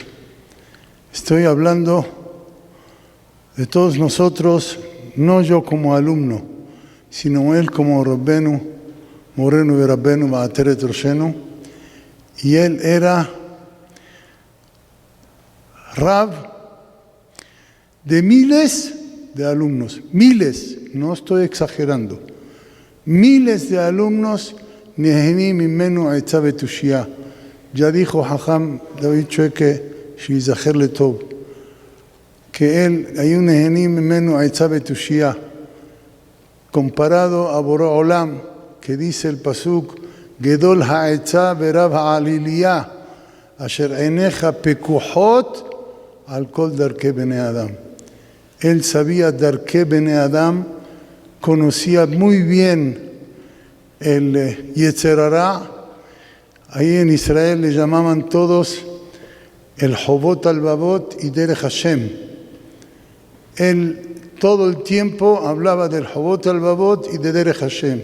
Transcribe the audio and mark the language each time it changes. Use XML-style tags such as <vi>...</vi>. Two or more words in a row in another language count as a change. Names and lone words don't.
<es>Estoy hablando de todos nosotros, no yo como alumno, sino él como Rabbenu,</es> <he>מורנו ורבנו עטרת ראשנו,</he> <es>y él era Rab de miles de alumnos, miles, no estoy exagerando, miles de alumnos,</es> <he>נהנין ממנו עצה ותושיה.</he> <es>Ya dijo Hajam David Chueke,</es> <he>שיזכר לטוב,</he> <es>que él, hay un</es> <he>נהנין ממנו עצה ותושיה,</he> <es>comparado a</es> <he>בורא עולם,</he> <es>que dice el pasuk,</es> <he>גדול העצה ורב העליליה אשר עיניך פקוחות על כל דרכי בני אדם.</he> <es>Él sabía</es> <he>דרכי בני אדם,</he> <es>conocía muy bien el</es> <he>יצר הרע.</he> <es>Ahí en Israel le llamaban todos el Hobot al-Babot y Derech Hashem. Él todo el tiempo hablaba del Hobot al-Babot y de Derech Hashem.</es>